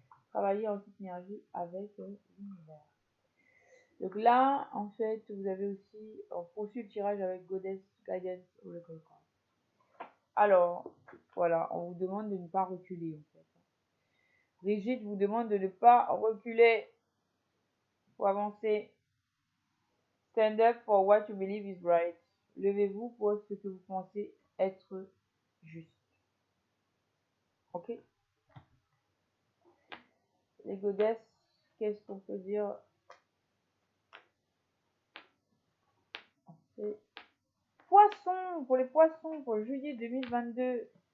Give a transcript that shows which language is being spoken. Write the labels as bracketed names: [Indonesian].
[French] Travaillez en synergie avec l'univers. Donc là, en fait, vous avez aussi, on poursuit le tirage avec Goddess Guidance Oracle Card. Alors, voilà, on vous demande de ne pas reculer, en fait. Brigitte vous demande de ne pas reculer. Il faut avancer. [English] Stand up for what you believe is right. [French] Levez-vous pour ce que vous pensez être juste. Ok? Les Goddess, qu'est-ce qu'on peut dire? C'est Poissons, pour les poissons, pour juillet 2022.